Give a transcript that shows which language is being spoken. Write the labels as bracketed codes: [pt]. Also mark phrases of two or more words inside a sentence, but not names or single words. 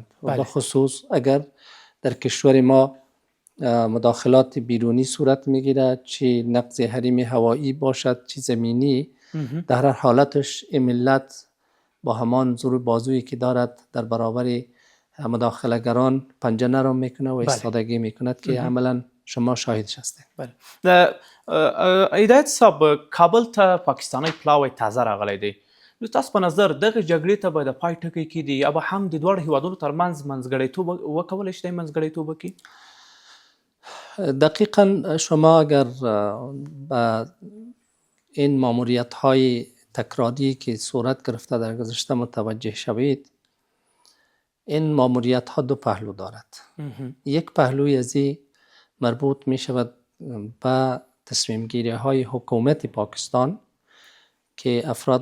[fa] و بخصوص اگر در کشور ما مداخلات بیرونی صورت میگیرد، چه نقض حریم هوایی باشد چه زمینی، در هر حالتش این ملت با همان زور بازویی که دارد در برابر مداخله‌گران پنجه نرم میکنه و ایستادگی میکند که عملاً شما شاهدش هستید. بله. [ps] هدایت صاحب، کابل ته پاکستانی پلاوی تازه راغلی دی. نو تاسو په نظر دغه جګړې ته به د پای ټکی کیږي یا به هم د دواړو هیوادونو ترمنځ منځګړیتوب وکولی شي منځګړیتوب وکړي؟ [fa] دقیقاً شما اگر به این ماموریت های تکراری که صورت گرفته در گذشته متوجه شوید، این ماموریت ها دو پهلو دارد. یک پهلوی از مربوط می شود به تصمیم گیری های حکومت پاکستان که افراد